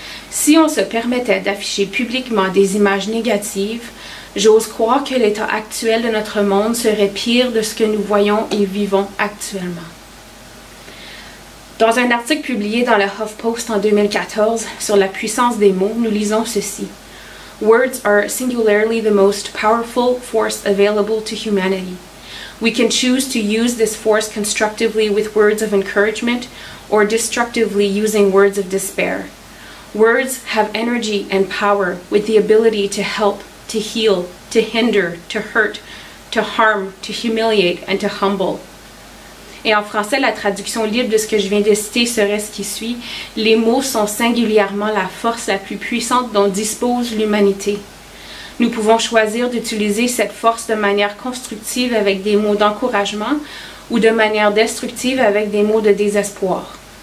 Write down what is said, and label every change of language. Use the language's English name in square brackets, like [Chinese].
[French] Si on se permettait d'afficher publiquement des images négatives, j'ose croire que l'état actuel de notre monde serait pire de ce que nous voyons et vivons actuellement. Dans un article publié dans le HuffPost en 2014 sur la puissance des mots, nous lisons ceci. [English] Words are singularly the most powerful force available to humanity. We can choose to use this force constructively with words of encouragement or destructively using words of despair. Words have energy and power with the ability to help, to heal, to hinder, to hurt, to harm, to humiliate, and to humble. [French] Et en français, la traduction libre de ce que je viens de citer serait ce qui suit. Les mots sont singulièrement la force la plus puissante dont dispose l'humanité. Nous pouvons choisir d'utiliser cette force de manière constructive avec des mots d'encouragement ou de manière destructive avec des mots de désespoir.